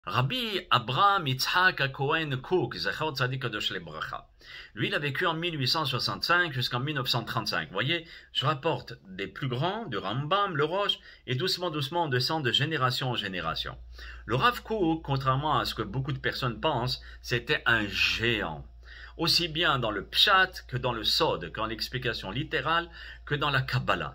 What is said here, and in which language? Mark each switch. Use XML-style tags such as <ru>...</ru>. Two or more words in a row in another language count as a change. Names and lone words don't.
<he>רבי אברהם יצחק כהן קוק, זכר צדיק קדוש לברכה.</he> <fr>Lui, il a vécu en 1865 jusqu'en 1935. Vous voyez, je rapporte des plus grands, du Rambam, le Roche, et doucement, doucement, on descend de génération en génération. Le Rav Kook, contrairement à ce que beaucoup de personnes pensent, c'était un géant. Aussi bien dans le Pshat que dans le Sod, qu'en l'explication littérale, que dans la Kabbalah.</fr>